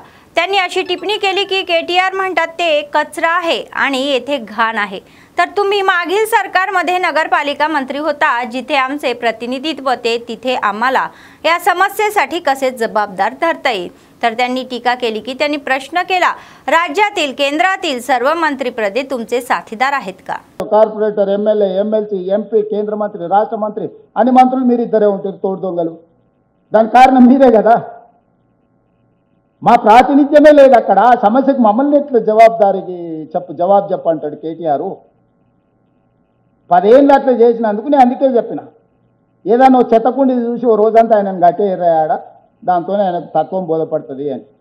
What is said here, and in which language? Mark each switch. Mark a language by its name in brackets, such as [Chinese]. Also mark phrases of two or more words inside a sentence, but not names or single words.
[Marathi] त्यांनी अशी टिप्पणी केली की केटीआर म्हणतात ते कचरा आहे आणि येथे घाण आहे, तर तुम्ही मागील सरकारमध्ये नगरपालिका मंत्री होता, जिथे आमचे प्रतिनिधित्व होते, तिथे आम्हाला या समस्येसाठी कसे जबाबदार धरता येईल। तर त्यांनी टीका केली की त्यांनी प्रश्न केला, राज्यातील केंद्रातील सर्व मंत्रिपदे तुमचे साथीदार आहेत का? [Telugu] కార్పొరేటర్ ఎమ్మెల్యే ఎమ్మెల్సీ ఎంపీ కేంద్ర మంత్రి రాష్ట్ర మంత్రి అన్ని మంత్రులు మీరు ఇద్దరే ఉంటారు తోడు దొంగలు। దానికి కారణం మీరే కదా। మా ప్రాతినిధ్యమే లేదు అక్కడ। ఆ సమస్యకు మమ్మల్ని ఎట్లా జవాబు చెప్పంటాడు కేటీఆర్। 10 ఏళ్ళు అట్లా చేసినందుకు నేను అందుకే చెప్పిన, ఏదైనా చెత్తకుండి చూసి ఓ రోజంతా ఆయన గట్టేరాడ, దాంతోనే ఆయనకు తత్వం బోధపడుతుంది అని।